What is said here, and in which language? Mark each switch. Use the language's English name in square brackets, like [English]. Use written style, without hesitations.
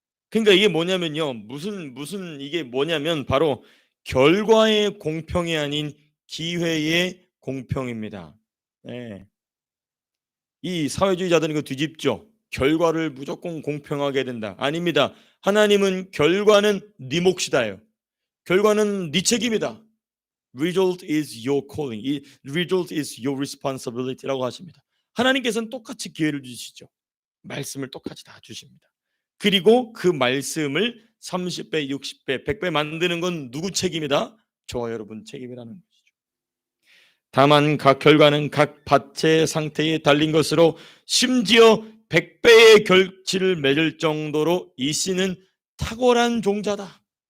[Korean] 그러니까 이게 뭐냐면요. 무슨 이게 뭐냐면 바로 결과의 공평이 아닌 기회의 공평입니다. 네. 이 사회주의자들은 이거 뒤집죠. 결과를 무조건 공평하게 된다. 아닙니다. 하나님은 결과는 네 몫이다요. 결과는 네 책임이다. [English] Result is your calling. 이 result is your responsibility [Korean] 라고 하십니다. 하나님께서는 똑같이 기회를 주시죠. 말씀을 똑같이 다 주십니다. 그리고 그 말씀을 30배, 60배, 100배 만드는 건 누구 책임이다? 저와 여러분 책임이라는 것이죠. 다만 각 결과는 각 밭의 상태에 달린 것으로 심지어 100배의 결실을 맺을 정도로 이 씨는 탁월한 종자다.